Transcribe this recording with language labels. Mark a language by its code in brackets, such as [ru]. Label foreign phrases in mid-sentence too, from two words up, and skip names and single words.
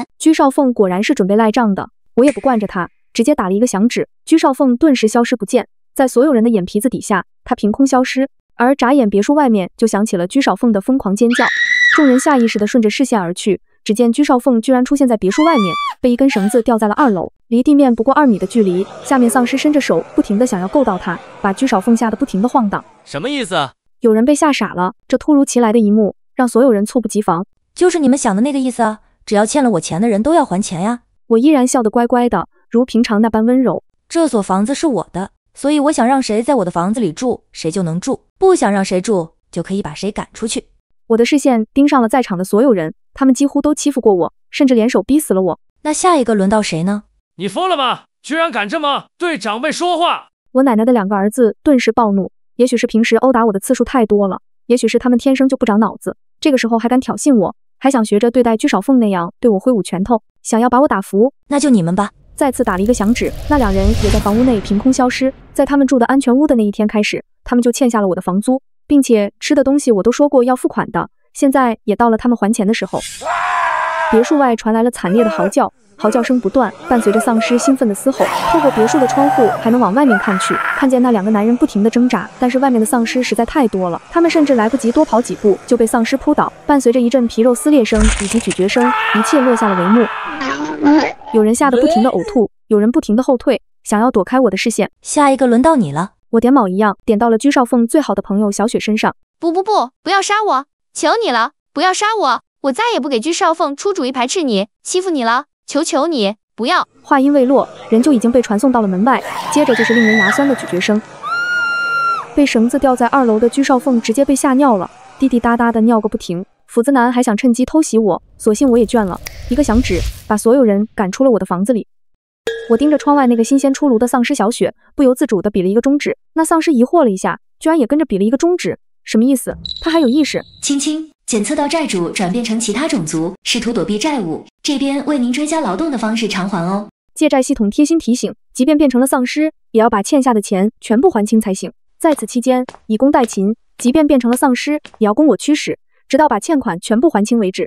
[zh] 居少鳳果然是準備賴賬的，我也不慣着他，直接打了一個響指，居少鳳頓時消失不見，在所有人的眼皮子底下，他憑空消失。而眨眼別墅外面就響起了居少鳳的瘋狂尖叫，眾人下意識地順着視線而去，只見居少鳳居然出現在別墅外面，被一根繩子吊在了2樓，離地面不過2米的距離，下面喪屍伸着手不停地想要夠到他，把居少鳳嚇得不停地晃蕩。什麼意思？有人被嚇傻了，這突如其來的一幕讓所有人猝不及防。就是你們想的那個意思啊，只要欠了我錢的人都要還錢呀。我依然笑得乖乖的，如平常那般溫柔。這所房子是我的，所以我想讓誰在我的房子裡住，誰就能住，不想讓誰住，就可以把誰趕出去。我的視線盯上了在場的所有人，他們幾乎都欺負過我，甚至聯手逼死了我。那下一個輪到誰呢？你瘋了嗎？居然敢這麼對長輩說話！我奶奶的2個兒子頓時暴怒，也許是平時毆打我的次數太多了，也許是他們天生就不長腦子，這個時候還敢挑釁我，還想學着對待居少鳳那樣對我揮舞拳頭，想要把我打服。那就你們吧。再次打了一個響指，那2人也在房屋內憑空消失。在他們住的安全屋的那一天開始，他們就欠下了我的房租，並且吃的東西我都說過要付款的，現在也到了他們還錢的時候。別墅外傳來了慘烈的嚎叫，嚎叫聲不斷，伴隨着喪屍興奮的嘶吼。透過別墅的窗戶還能往外面看去，看見那2個男人不停地掙扎，但是外面的喪屍實在太多了，他們甚至來不及多跑幾步就被喪屍撲倒，伴隨着一陣皮肉撕裂聲以及咀嚼聲，一切落下了帷幕。有人嚇得不停地嘔吐， 有人不停地後退，想要躲開我的視線。下一個輪到你了。我點卯一樣點到了居少鳳最好的朋友小雪身上。不要殺我，求你了，不要殺我，我再也不給居少鳳出主意排斥你、欺負你了，求你不要。話音未落，人就已經被傳送到了門外，接着就是令人牙酸的咀嚼聲。被繩子吊在2樓的居少鳳直接被嚇尿了，滴滴答答的尿個不停。斧子男還想趁機偷襲我，索性我也倦了，一個響指把所有人趕出了我的房子裡。我盯着窗外那個新鮮出爐的喪屍小雪，不由自主地比了一個中指。那喪屍疑惑了一下，居然也跟着比了一個中指，什麼意思？他還有意識？青青，檢測到債主轉變成其他種族，試圖躲避債務，這邊為您追加勞動的方式償還哦。借債系統貼心提醒，即便變成了喪屍，也要把欠下的錢全部還清才行。在此期間，以工代勤，即便變成了喪屍，也要供我驅使，直到把欠款全部還清為止。